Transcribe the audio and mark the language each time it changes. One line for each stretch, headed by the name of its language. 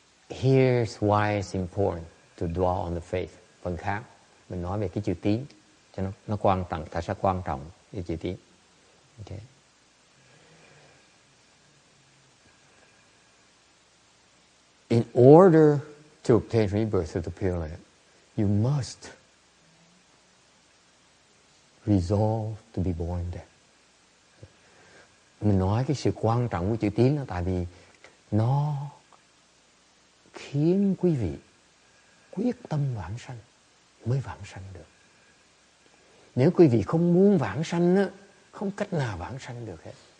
English: Here's why it's important to dwell on the faith.
Vietnamese: Phần khác, mình nói về cái chữ tín cho nó quan trọng, tại sao quan trọng cái chữ tín.
English: Okay. In order to obtain rebirth through the Pure Land, you must resolve to be born there.
Vietnamese: Mình nói cái sự quan trọng của chữ tín là tại vì nó khiến quý vị quyết tâm vãng sanh mới vãng sanh được. Nếu quý vị không muốn vãng sanh á, không cách nào vãng sanh được hết.